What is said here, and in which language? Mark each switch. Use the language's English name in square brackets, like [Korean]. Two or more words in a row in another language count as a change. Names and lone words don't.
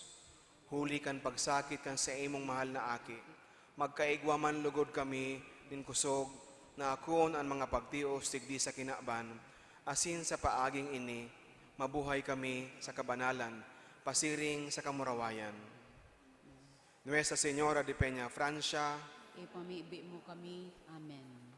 [Bikol] Huli kan pagsakit kan sa imong mahal na aki, magkaigwa man lugod kami, din kusog, na akon ang mga pagtios tigdi sa kinaban, asin sa paaging ini, mabuhay kami sa kabanalan, pasiring sa kamurawayan. [Spanish] Nuestra Señora de Peñafrancia, [Bikol] Ipamibi mo kami. Amen.